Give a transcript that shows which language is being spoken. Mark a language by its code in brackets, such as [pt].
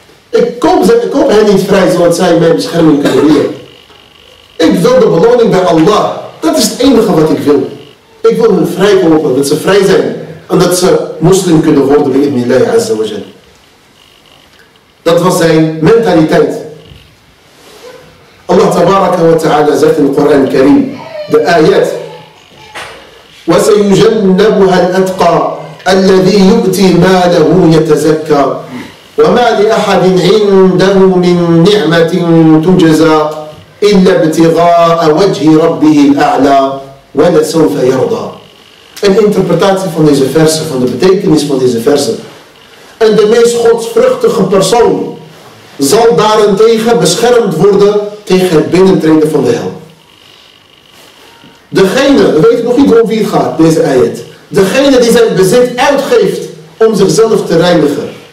[nl] Ik koop hen niet vrij zodat zij mijn bescherming kunnen leren. Ik wil de beloning bij Allah. Dat is het enige wat ik wil. Ik wil hen vrijkopen, dat ze vrij zijn. En dat ze moslim kunnen worden bij idnillahi azza wa jal. Dat was zijn mentaliteit. [ar] Allah tabaraka wa ta'ala [nl] zegt in de Koran Karim, de ayat: [ar] وَسَيُجَنَّبُهَا الْأَتْقَى الَّذِي يُؤْتِي مَالَهُ يَتَزَكَّى وَمَا لِأَحَدٍ عِنْدَهُ مِنْ نِعْمَةٍ تُجْزَى إِلَّا ابْتِغَاءَ وَجْهِ رَبِّهِ الْأَعْلَى وَلَسَوْفَ يَرْضَى. [nl] Een interpretatie van deze versen, van de betekenis van deze versen. En de meest godsvruchtige persoon zal daarentegen beschermd worden tegen het binnentreden van de hel. Degene, we weten nog niet om wie het gaat, deze ayat. Degene die zijn bezit uitgeeft om zichzelf te reinigen.